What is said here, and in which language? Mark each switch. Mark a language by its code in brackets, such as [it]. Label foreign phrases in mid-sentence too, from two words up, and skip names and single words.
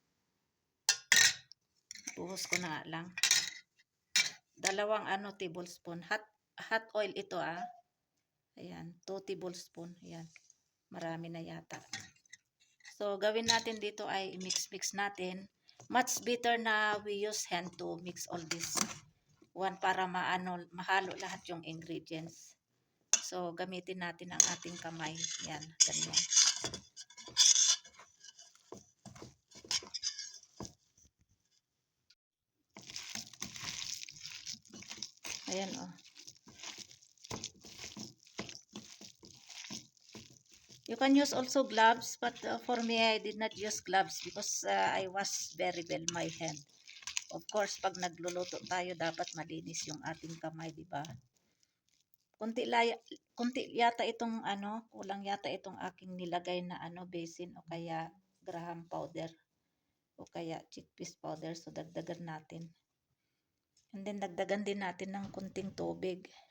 [tl] Buhos ko na lang. 2 tablespoon. [en] Hot oil [tl] ito Ayan, 2 tablespoon. Ayan, marami na yata. So, gawin natin dito ay mix-mix natin. [en] Much better na we use hand to mix all this one [tl] para mahalo lahat yung [en] ingredients. [tl] So, gamitin natin ang ating kamay. Yan, ganyan. Ayan, [en] You can use also gloves, but for me, I did not use gloves because I wash very well my hand. Of course, [tl] pag nagluluto tayo, dapat malinis yung ating kamay, di ba? Kunti yata itong kulang yata itong aking nilagay na basin o kaya [en] graham powder [tl] o kaya [en] chickpeas powder. [tl] So, dagdagan natin. [en] And then, [tl] dagdagan din natin ng kunting tubig.